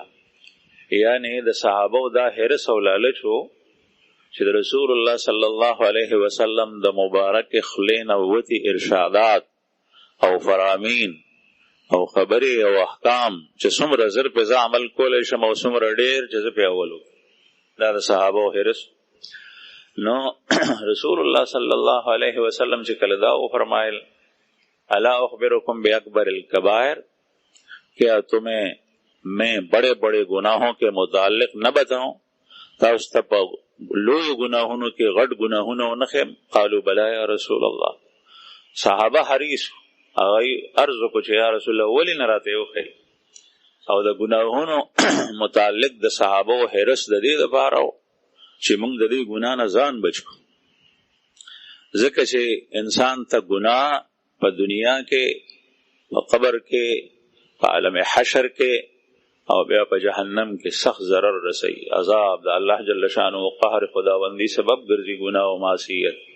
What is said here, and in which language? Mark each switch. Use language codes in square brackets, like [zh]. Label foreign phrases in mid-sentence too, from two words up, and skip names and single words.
[ps] یعنی د صحابه دا حرص او لالچ وو چې د رسول الله [ar] صلی الله علیه وسلم [ps] د مبارک خلین او وتی ارشادات او فرامین او خبرې او احکام چې څومره زر په عمل کولای شم او څومره ډېر چې په اولو دا د صحابه حرص. نو رسول الله [ar] صلی الله علیه وسلم [ps] چې کله دا فرمایل [ar] الا اخبرکم باکبر الکبائر [ur] کیا تمہیں میں بڑے بڑے گناہوں کے متعلق نہ بتاؤں [ps] تاسو ته لوی گناہونو کې غټ گناہونو نه خم [ar] قالوا بلا یا رسول الله. [ps] صحابه حریص هغه عرض کو چې یا رسول الله ولی نه راته وخی او د گناہونو متعلق د صحابه حرص د دې لپاره چې موږ د دې ګناه نه ځان بچو ځکه چې انسان ته ګناه په دنیا کې په قبر کې په عالم حشر کې او بیا په جهنم کې سخت ضرر رسي عذاب د الله [ar] جل شانه [ps] او قهر خداوندی سبب ګرځي ګناه او معصیت.